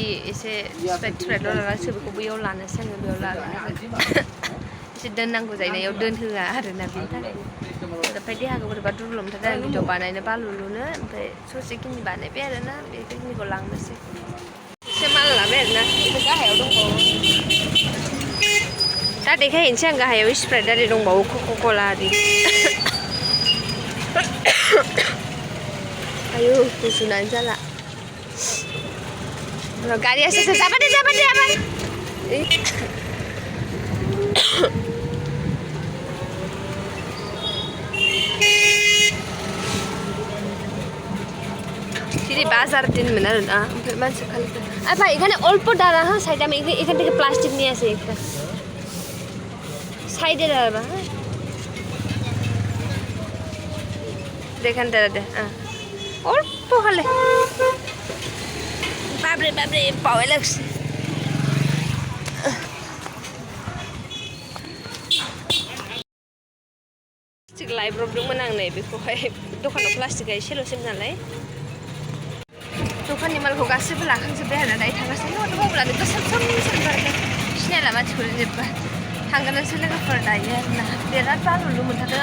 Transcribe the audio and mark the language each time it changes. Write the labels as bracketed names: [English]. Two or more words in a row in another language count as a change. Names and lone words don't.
[Bodo] एसे स्प्राइटल' लानानैसो बेखौ बैयाव लानोसै आङो बेयाव लानानै एसे दोननांगौ जानायाव दोनहोआ आरोना बेनि थाखायनो ओमफ्राय देहाखौ बोरैबा दुरबल मोनथारदों आं भिडिअ बानायनो बालुलुनो ओमफ्राय ससेखिनि बानायबाय आरोना बेखिनिखौ लांनोसै एसे माल लाबाय आरोना एसे गाहायाव दंबावो दा देखायहैनोसै आं गाहायाव स्प्राइट आरि दंबावो कका-कला आरि आयु गुजुनानै जाला गारिया सोर जाबाय [Bangla] দিদি বাজার দিন মেনা না মানসি খালি আর ভাই এখানে অল্প দাঁড়া হ্যাঁ সাইডে আমি এখান থেকে প্লাস্টিক নিয়ে আসি একটা সাইডে দাঁড়াবা হ্যাঁ দেখেন দাঁড়াতে হ্যাঁ অল্প হলে বাবরে পাওয়া লাগছে [Bodo] प्लास्टिक लायब्रबदोंमोन आं नै बेखौहाय दखानाव प्लास्टिकआ एसेल'सैमोन नालाय दखाननि मालखौ गासैबो लाखांजोब्बाय आरो दायो थांगासिनो दङ मबाइलानो गोसोम सोमबारखाय सिनायला मानसिफोर जेब्ला थांगोनसो लोगोफोर दायो आरोना बिराद बालुलु मोनथारदों